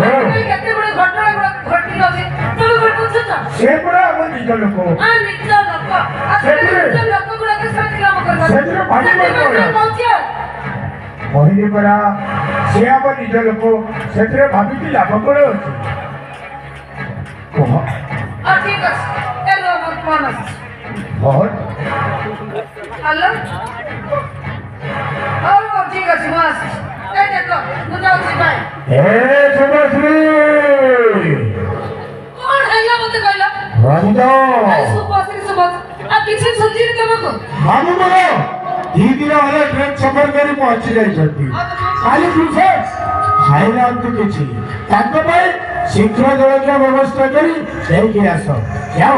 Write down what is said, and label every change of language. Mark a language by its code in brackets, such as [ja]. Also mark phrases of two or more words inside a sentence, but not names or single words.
[or] କେତେ ଗୁଡେ ଘଟଣା ଘଟି ଅଛି ତମେ କଣ ବୁଝୁଛ ସେ ପୁରା ଆମ ନିଜ ଲୋକ ଆ ନିଜ ଲୋକ ସେଥିରେ ନିଜ ଲୋକ ଗୁଡାକ ସେମିତି କାମ କରିବ ସେଥିରେ ଭାବିବାର କଣ? କହିଲି ପରା ସେ ଆମ ନିଜ ଲୋକ ସେଥିରେ ଭାବିକି ଲାଭ କଣ ଅଛି କୁହ [bn] ঠিক আছে এলো আমার ফোন আছে [or] କଣ [bn] হ্যালো ও ঠিক আছে ମୁଁ আসছি এই দেখো [or] ମୁଁ ଯାଉଛି ଭାଇ ଏ ଶୁଭଶ୍ରୀ କଣ ହେଲା ମତେ କହିଲ ରଞ୍ଜ ସୁପଶ୍ରୀ ସୁପଶ୍ରୀ ଆଉ କିଛି ସୁଝିନି ତମକୁ ବାବୁ ମୋର 2 ଦିନ ହେଲା ଟ୍ରେନ୍ ସଫର କରି ପହଞ୍ଚି ଯାଇଛନ୍ତି କାଲି ବିଶେଷ ଖାଇନାହାନ୍ତି କିଛି ତାଙ୍କ ପାଇଁ ଶୀଘ୍ର ଜଳଖିଆ ବ୍ୟବସ୍ଥା କରି ନେଇକି ଆସ ଯାଅ